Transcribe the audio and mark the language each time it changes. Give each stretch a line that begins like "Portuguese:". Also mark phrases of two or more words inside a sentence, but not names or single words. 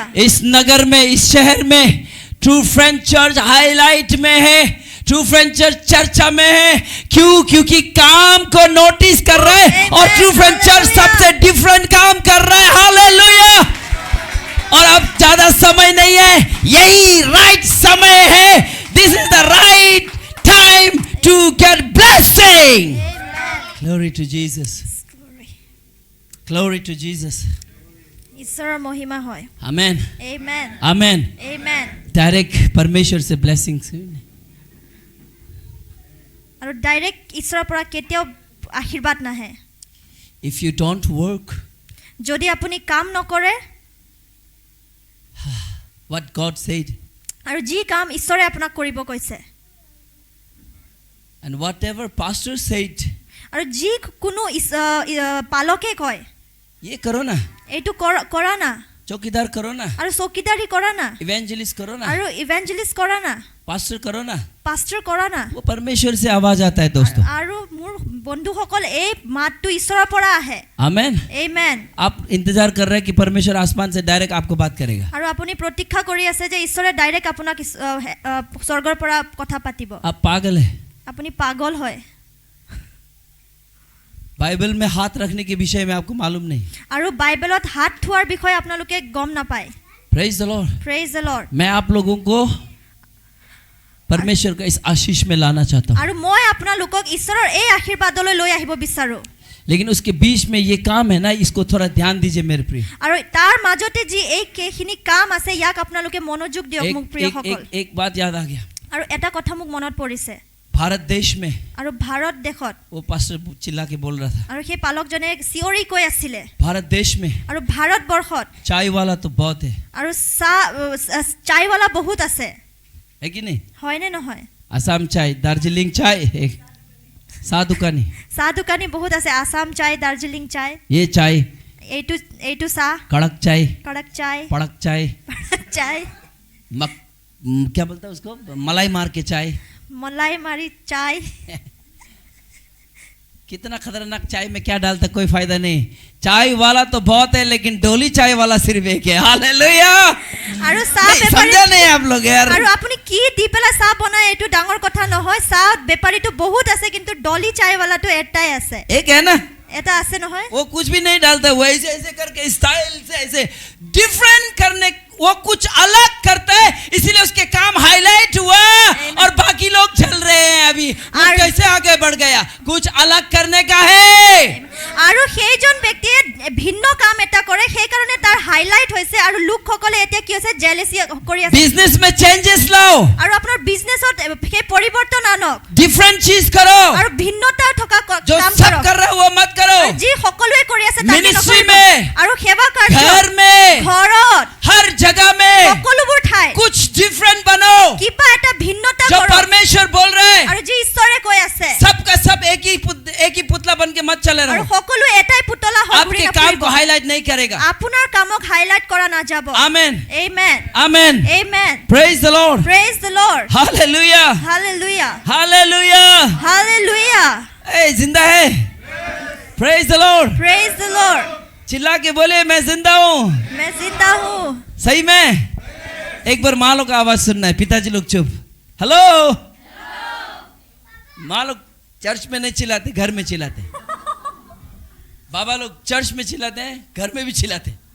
Hindi: इस नगर में, इस शहर में ट्रू फ्रेंड चर्च हाईलाइट में है, ट्रू फ्रेंड चर्च चर्चा में है। क्यों? क्योंकि काम को नोटिस कर रहा है और ट्रू फ्रेंड चर्च सबसे डिफरेंट काम कर रहा है। हालेलुया। और अब ज्यादा समय नहीं है, यही राइट समय है।
English: This is the right time to get blessing. Glory to Jesus, glory to Jesus.
Assamese: ঈশ্বৰৰ মহিমা হয়।
Hindi: आमेन,
English: Amen.
Hindi: आमेन।
English: Amen.
Hindi: डायरेक्ट परमेश्वर से ब्लेसिंग्स।
Assamese: আৰু ডাইৰেক্ট ঈশ্বৰৰ পৰা কেতিয়াও আশীৰ্বাদ নাহে।
English: If you don't work,
Assamese: যদি আপুনি কাম নকৰে,
English: what God said,
Assamese: আৰু যি কাম ঈশ্বৰে আপোনাক কৰিব কৈছে,
English: and whatever pastor said,
Assamese: আৰু যি কোনো পালকে কয়,
Hindi: ये करो ना,
Assamese: এইটো কৰা না,
Hindi: चौकीदार करो ना,
Assamese: আৰু চকীদাৰী কৰা না,
Hindi: इवेंजलिस्ट करो ना,
Assamese: আৰু ইভেঞ্জেলিষ্ট কৰা না,
Hindi: पास्टर करो ना,
Assamese: পাষ্টৰ কৰা না।
Hindi: वो परमेश्वर से आवाज आता है दोस्तों।
Assamese: আৰু মোৰ বন্ধুসকল, এই মাতটো ঈশ্বৰৰ পৰা আহে।
Hindi: आमेन।
English: Amen.
Hindi: आप इंतजार कर रहे हैं कि परमेश्वर आसमान से डायरेक्ट आपको बात करेगा।
Assamese: আৰু আপুনি প্ৰতীক্ষা কৰি আছে যে ঈশ্বৰে ডাইৰেক্ট আপোনাক স্বৰ্গৰ পৰা কথা পাতিব।
Hindi: आप पागल है।
Assamese: আপুনি পাগল হয়।
Hindi: बाइबल में हाथ रखने के विषय में आपको मालूम नहीं।
Assamese: আৰু বাইবেলত হাত থোৱাৰ বিষয়ে আপোনালোকে গম নাপায়।
English: Praise the Lord. Praise the Lord.
Hindi: मैं आप लोगों को परमेश्वर का इस आशीष में लाना चाहता हूँ,
Assamese: আৰু মই আপোনালোকক ঈশ্বৰৰ এই আশীৰ্বাদলৈ লৈ আহিব বিচাৰো।
Hindi: लेकिन उसके बीच में ये काम है ना, इसको थोड़ा ध्यान दीजिए मेरे प्रिय।
Assamese: আৰু তাৰ মাজতে যি এইখিনি কাম আছে, ইয়াক আপোনালোকে মনোযোগ দিয়ক মোক প্ৰিয়সকল।
Hindi: एक बात याद आ गया।
Assamese: আৰু এটা কথা মোক মনত পৰিছে।
Hindi: भारत देश में
Assamese: আৰু ভাৰত देशत,
Hindi: वो पास्टर चिल्ला के बोल रहा था,
Assamese: আৰু সেই পালকজনে চিঞৰি কৈ আছিলে,
Hindi: भारत देश में
Assamese: আৰু ভাৰতবৰ্ষত
Hindi: चाय वाला तो बहुत है
Assamese: আৰু চায়ৱালা বহুত আছে,
Hindi: है कि नहीं?
Assamese: হয়নে নহয়?
Hindi: आसाम चाय, दार्जिलिंग चाय, एक साधुकानी,
Assamese: চাহ দোকানী বহুত আছে। আসাম চায়, দাৰ্জিলিং চায়,
Hindi: ये चाय
Assamese: এইটো চাহ
Hindi: कड़क चाय,
Assamese: কড়ক চাই
Hindi: पड़क चाय,
Assamese: চাই
Hindi: क्या बोलता है उसको, मलाई मार के चाय।
Assamese: মলাই মাৰি চাই
Hindi: कितना खतरनाक चाय में क्या डालता कोई फायदा नहीं। चाय वाला तो बहुत है लेकिन डोली चाय वाला सिर्फ एक है। हालेलुया।
Assamese: আৰু চাহ
Hindi: नहीं,
Assamese: বেপাৰী
Hindi: समझा नहीं आप लोग यार।
Assamese: আৰু আপুনি কি দি পেলাই চাহ বনায় এইটো ডাঙৰ কথা নহয়। চাহ বেপাৰীটো বহুত আছে কিন্তু ডলি চায়ৱালাটো এটাই আছে,
Hindi: एक है ना,
Assamese: এটা আছে নহয়।
Hindi: वो कुछ भी नहीं डालता, वो ऐसे ऐसे करके स्टाइल से ऐसे डिफरेंट करने, वो कुछ अलग करता है, इसीलिए उसके काम हाईलाइट हुआ और बाकी लोग चल रहे हैं। अभी वो कैसे आगे बढ़ गया, कुछ अलग करने का है।
Assamese: আৰু সেইজন ব্যক্তিয়ে ভিন্ন কাম এটা কৰে, সেইকাৰণে তাৰ হাইলাইট হৈছে আৰু লোকসকলে এতিয়া কি হৈছে জেলেসি কৰি আছে।
Hindi: बिजनेस में चेंजेस लाओ,
Assamese: আৰু আপোনাৰ বিজনেছত সেই পৰিৱৰ্তন আনক
Hindi: डिफरेंट चीज करो,
Assamese: আৰু ভিন্নতা থকা
Hindi: जो
Assamese: কাম
Hindi: सब
Assamese: কৰক।
Hindi: कर रहे हो वो मत करो।
Assamese: যি সকলোৱে কৰি আছে তাকে
Hindi: मिनिस्ट्री
Assamese: নকৰিব।
Hindi: में,
Assamese: আৰু সেৱা কাৰ্য
Hindi: घर में,
Assamese: ঘৰত
Hindi: हर जगह में
Assamese: সকলোবোৰ ঠাই
Hindi: कुछ डिफरेंट बनो।
Assamese: কিবা এটা ভিন্নতা
Hindi: जो
Assamese: কৰক।
Hindi: परमेश्वर बोल रहे हैं,
Assamese: আৰু যি ঈশ্বৰে কৈ আছে
Hindi: सबका सब एक ही पुतला बन के मत चले
Assamese: আৰু
Hindi: रहो।
Assamese: সকলো এটাই পুতলা হৈ ঘূৰি
Hindi: आपके काम
Assamese: নফুৰিব।
Hindi: को हाईलाइट नहीं करेगा।
Assamese: আপোনাৰ কামক হাইলাইট কৰা নাযাব।
Hindi: आमेन,
English: Amen.
Hindi: आमेन,
English: Amen. Praise the Lord, Praise the Lord. हालेलुया, Hallelujah.
Hindi: हालेलुया।
English: Hallelujah.
Hindi: ए जिंदा है,
English: Praise the Lord. Praise the Lord.
Hindi: चिल्ला के बोले मैं जिंदा हूँ। मैं जिंदा हूँ। सही में एक बार माँ लोग का आवाज सुनना है। पिताजी लोग चुप। हेलो, माँ लोग चर्च में नहीं चिल्लाते, घर में चिल्लाते। बाबा लोग चर्च में चिल्लाते हैं, घर में भी चिल्लाते।